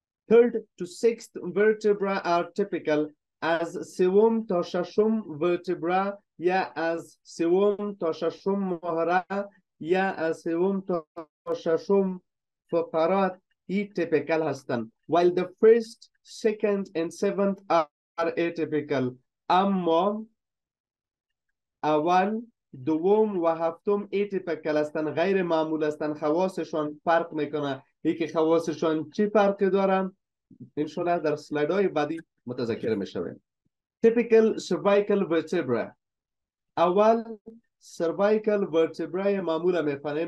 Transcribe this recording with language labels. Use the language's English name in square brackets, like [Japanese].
[English] Third to 6th vertebra are typical. [Persian] از 3 تا 6 vertebra یا از 3 تا 6 مهره یا از 3 تا 6 فقرات ای typical هستند. [English] While the first, second and seventh are atypical. [Persian] اما اول، دوم و هفتم atypical هستند، غیر معمول هستند. خواصشان فرق میکنه. یکی خواصشان چی فرق دارن؟ انشالله در سلاید های بعدی متذکر میشویم. [English] Typical cervical vertebra. [Persian] اول cervical vertebra معمول میخوانیم.